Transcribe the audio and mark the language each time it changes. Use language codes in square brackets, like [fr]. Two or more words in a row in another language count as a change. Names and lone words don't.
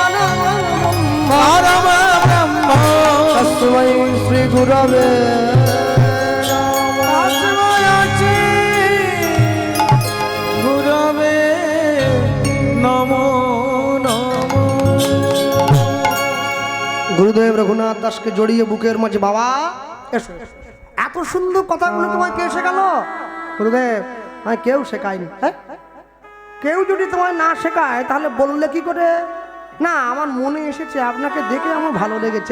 [sa] परम ब्रह्म तस्मै श्री गुरवे গুরবে নমো নমো। [bn] গুরুদেব রঘুনাথ দাসকে জড়িয়ে বুকের মাঝে, বাবা এসো, এত সুন্দর কথাগুলো তোমায় কে শেখালো? গুরুদেব আমায় কেউ শেখায়নি। হ্যাঁ, কেউ যদি তোমায় না শেখায় তাহলে বললে কি করে? না, আমার মনে এসেছে, আপনাকে দেখে আমার ভালো লেগেছে।